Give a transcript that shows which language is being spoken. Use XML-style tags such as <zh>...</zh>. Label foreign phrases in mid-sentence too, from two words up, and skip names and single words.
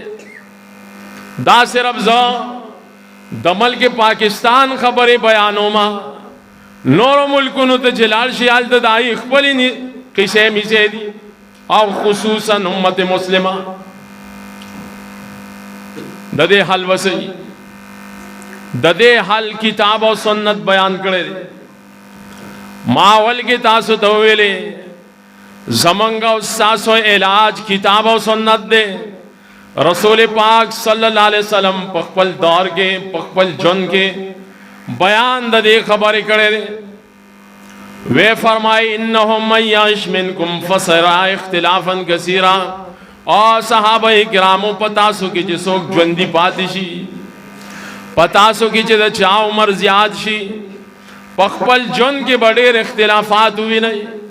<ps>دا صرف زه د ملک پاکستان خبرې بیانوما، نورو ملکونو ته چې لاړ شي هلته د هغې خپلې قصې میسې دي، او خصوصا امت مسلمه د دې حل وسي، د دې حل کتاب او سنت بیان کړی دی. ما اول کې تاسو ته ویلې زمونږ او ستاسو علاج کتاب او سنت دی. رسول پاک</ps> <ar>صلی اللہ علیہ وسلم</ar> <ps>په خپل دور کې په خپل ژوند کې بیان د دې خبرې کړې ده. وی فرمای</ps> <ar>انه من یعش منکم فسیرا اختلافا کثیرا.</ar> <ps>او صحابه کرامو پتا سو کې چې څوک ژوندي پاتې شي، پتا سو کې چې د چا عمر زیات شي، په خپل ژوند کې به ډېر اختلافات ووینئ.</ps>